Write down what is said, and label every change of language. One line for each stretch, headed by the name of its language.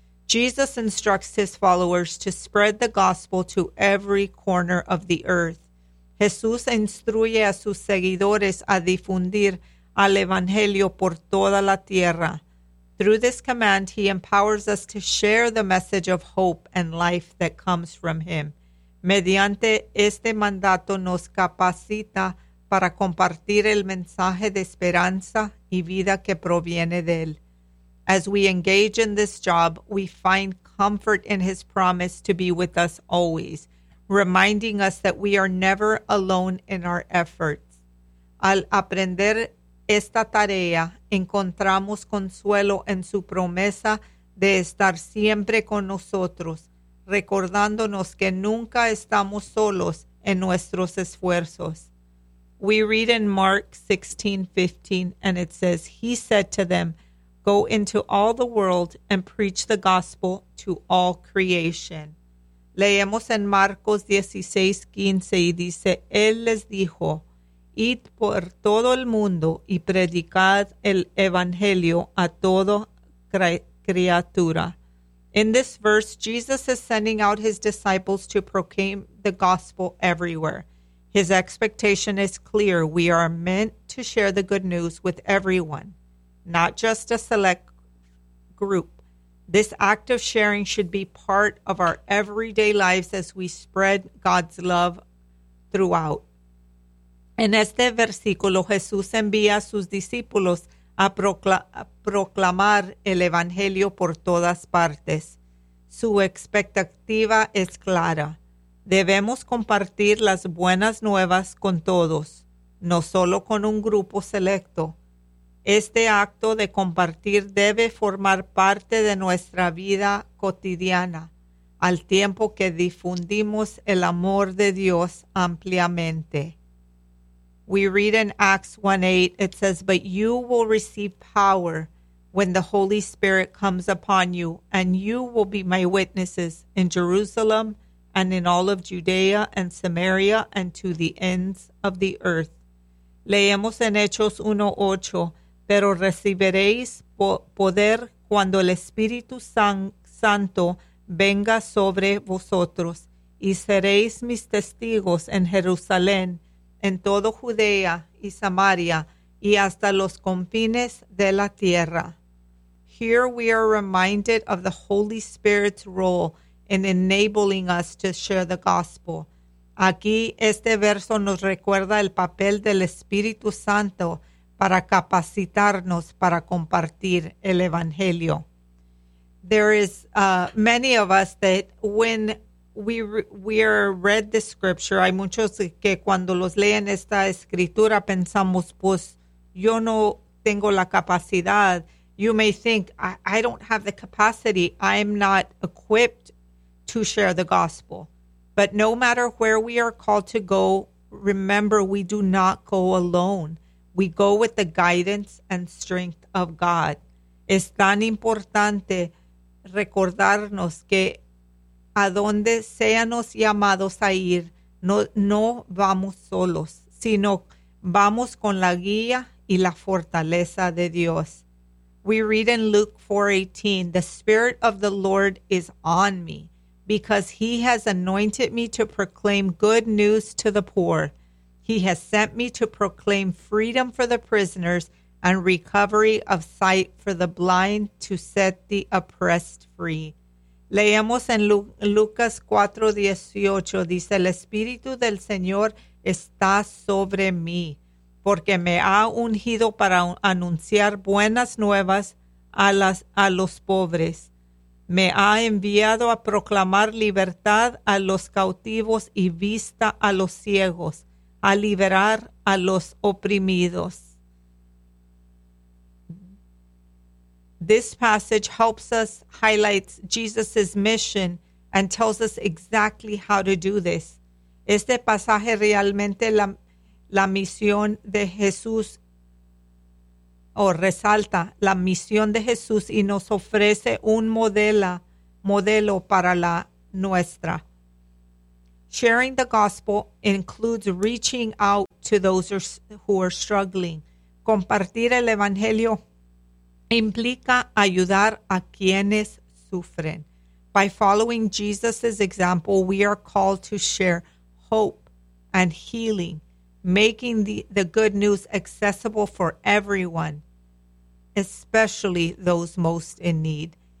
English: Jesus instructs his followers to spread the gospel to every corner of the earth.
Spanish: Jesús instruye a sus seguidores a difundir el evangelio por toda la tierra.
English: Through this command, he empowers us to share the message of hope and life that comes from him.
Spanish: Mediante este mandato nos capacita para compartir el mensaje de esperanza y vida que proviene de él.
English: As we engage in this job, we find comfort in his promise to be with us always, reminding us that we are never alone in our efforts.
Spanish: Al aprender esta tarea, encontramos consuelo en su promesa de estar siempre con nosotros, recordándonos que nunca estamos solos en nuestros esfuerzos.
English: We read in Mark 16:15, and it says, "He said to them, go into all the world and preach the gospel to all creation."
Spanish: Leemos en Marcos 16:15, y dice, "Él les dijo, id por todo el mundo y predicad el evangelio a toda criatura."
English: In this verse, Jesus is sending out his disciples to proclaim the gospel everywhere. His expectation is clear. We are meant to share the good news with everyone, not just a select group. This act of sharing should be part of our everyday lives as we spread God's love throughout.
Spanish: En este versículo, Jesús envía a sus discípulos a proclamar el evangelio por todas partes. Su expectativa es clara. Debemos compartir las buenas nuevas con todos, no solo con un grupo selecto. Este acto de compartir debe formar parte de nuestra vida cotidiana, al tiempo que difundimos el amor de Dios ampliamente.
English: We read in Acts 1:8, it says, "But you will receive power when the Holy Spirit comes upon you, and you will be my witnesses in Jerusalem, and in all of Judea and Samaria, and to the ends of the earth."
Spanish: Leemos en Hechos 1:8, "Pero recibiréis poder cuando el Espíritu Santo venga sobre vosotros, y seréis mis testigos en Jerusalén, en toda Judea y Samaria, y hasta los confines de la tierra."
English: Here we are reminded of the Holy Spirit's role in enabling us to share the gospel.
Spanish: Aquí este verso nos recuerda el papel del Espíritu Santo para capacitarnos para compartir el evangelio.
English: There is many of us that when we read the scripture,
Spanish: hay muchos que cuando los leen esta escritura pensamos, pues yo no tengo la capacidad.
English: You may think, I don't have the capacity. I'm not equipped to share the gospel. But no matter where we are called to go, remember we do not go alone. We go with the guidance and strength of God.
Spanish: Es tan importante recordarnos que a donde seamos llamados a ir, no vamos solos, sino vamos con la guía y la fortaleza de Dios.
English: We read in Luke 4:18, "The Spirit of the Lord is on me, because he has anointed me to proclaim good news to the poor. He has sent me to proclaim freedom for the prisoners and recovery of sight for the blind, to set the oppressed free."
Spanish: Leemos en Lucas 4:18, dice, "El Espíritu del Señor está sobre mí, porque me ha ungido para anunciar buenas nuevas a los pobres. Me ha enviado a proclamar libertad a los cautivos y vista a los ciegos, a liberar a los oprimidos."
English: This passage helps us, highlights Jesus' mission and tells us exactly how to do this.
Spanish: Este pasaje realmente la misión de Jesús, resalta la misión de Jesús y nos ofrece un modelo para la nuestra.
English: Sharing the gospel includes reaching out to those who are struggling.
Spanish: Compartir el evangelio implica ayudar a quienes sufren.
English: By following Jesus' example, we are called to share hope and healing, making the good news accessible for everyone, especially those most in need.